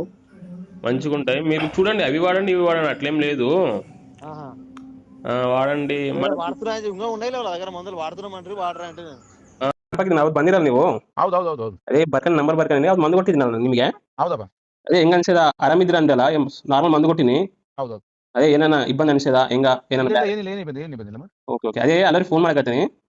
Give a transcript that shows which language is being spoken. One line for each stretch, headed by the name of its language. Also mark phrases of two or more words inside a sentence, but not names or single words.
Telugu: మంచిగా ఉంటాయి, మీరు చూడండి. అవి వాడండి ఇవి వాడండి అట్లేం లేదు, వాడండి.
Kannada: ಬಂದಿರಲ್ಲ ನೀವು? ಹೌದೌದೌದು. ಅದೇ ಬರ್ಕನ್ ನಂಬರ್ ಬರ್ಕಂಡಿ ಅವ್ರು ಮಂದು ಕೊಟ್ಟಿದ್ದೀನಿ ನಾನು ನಿಮಗೆ. ಹೌದಪ್ಪ. ಅದೇ ಹೆಂಗ ಅನ್ಸದ? ಆರಾಮಿದ್ರ ಅಂದಲ್ಲ, ನಾರ್ಮಲ್ ಮಂದು ಕೊಟ್ಟಿನಿ. ಹೌದೌದು. ಅದೇ ಏನಾನ ಇಬ್ಬಂದಿ ಅನ್ಸದ ಹೆಂಗ ಏನಾನ? ಏನಿಲ್ಲ.
English: okay okay,
Kannada: ಅದೇ ಎಲ್ಲರೂ ಫೋನ್ ಮಾಡಕತ್ತೀನಿ.